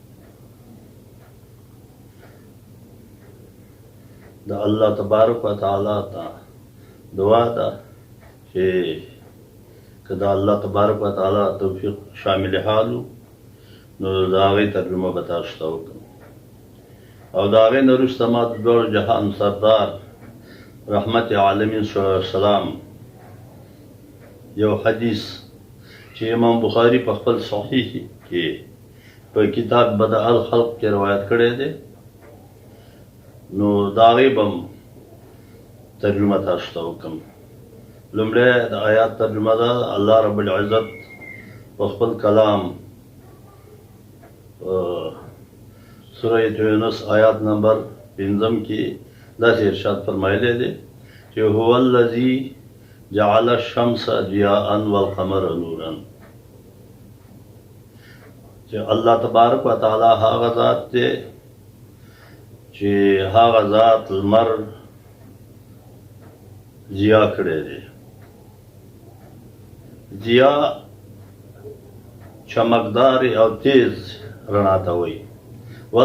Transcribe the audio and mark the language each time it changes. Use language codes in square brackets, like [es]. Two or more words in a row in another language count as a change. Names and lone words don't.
[ps] د [ar] الله تبارک وتعالى [ps] ته دعا ده چې کدا [ar] الله تبارک وتعالى [ps] توفیق شامل حالو نو داغی ترجمه بتاشتا وکم او داغی نرستما دور جهان سردار رحمت عالمین [ar] صلی اللہ علیہ وسلم [ps] یو حدیث چې امام بخاری په خپل صحیح کې په کتاب بدء الخلق کې روایت کړی دی نو داغی بم ترجمه تاشتا وکم. لمړی د آیات ترجمه ده. الله رب العزت په خپل کلام سورۃ یونس آیات نمبر 5 کې داسې ارشاد فرمایلی دی چې [ar] هو الذی جعل الشمس ضیاء والقمر نورا، [ps] چې [ar] الله تبارک وتعالی [ps] هغه ذات دی چې هغه ذات لمر ضیا کړی دی. ضیا چمکدار او تیز رڼا ته وایي.